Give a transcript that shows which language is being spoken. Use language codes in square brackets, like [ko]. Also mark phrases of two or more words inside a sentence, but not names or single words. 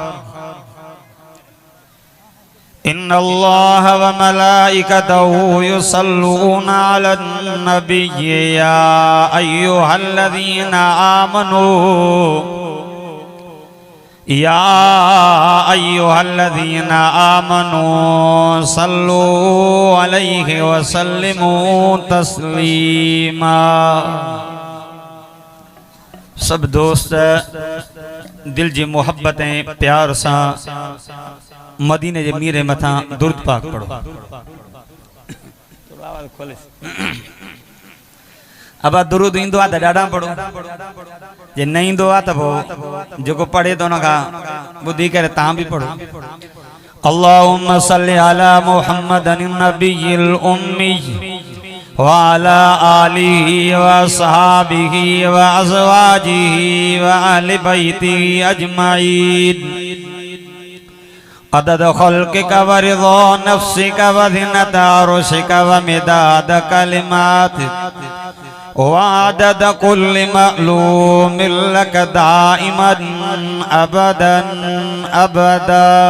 [ar] إن الله وملائكته يصلون على النبي يا أيها الذين آمنوا صلوا عليه وسلموا تسليما. [sd] सब दोस्त दिल जी मोहब्बतें प्यार सा मदीने जे मीरे मथा दुर्द पाक पढ़ो. अब दुरूद इंदो आ त ॾाढा पढ़ो, जे न इंदो आ त पोइ जेको पढ़े तो उनखां ॿुधी करे तव्हां बि पढ़ो. [ar] اللهم صل على محمد النبي الأمي وعلى آله وأصحابه وأزواجه وأهل بيته أجمعين عدد خلقك ورضا نفسك وزنة عرشك ومداد كلماتك وعدد كل معلوم لك دائما أبدا أبدا.